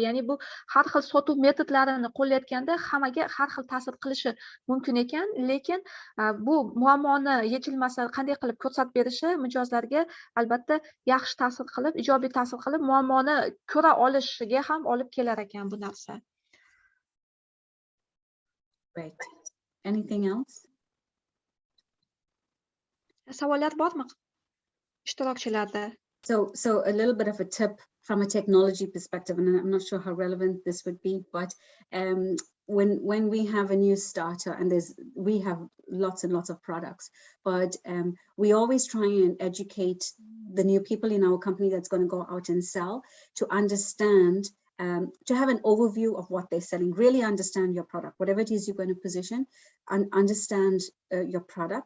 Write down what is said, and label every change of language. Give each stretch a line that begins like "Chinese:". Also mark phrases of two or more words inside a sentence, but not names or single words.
Uzbek: Ya'ni bu har xil sotuv metodlarini qo'llayotganda hammaga har xil ta'sir qilishi mumkin ekan, lekin bu muammoni yechilmasa qanday qilib ko'rsatib berishi mijozlarga albatta yaxshi ta'sir qilib, ijobiy ta'sir qilib, muammoni ko'ra olishiga ham olib kelar ekan bu narsa.
English: Great. Anything else?
Uzbek: Savollar bormi ishtirokchilarda?
English: So a little bit of a tip from a technology perspective, and I'm not sure how relevant this would be, but when we have a new starter, and we have lots and lots of products, but we always try and educate the new people in our company that's going to go out and sell, to understand, to have an overview of what they're selling, really understand your product, whatever it is you're going to position, and understand your product.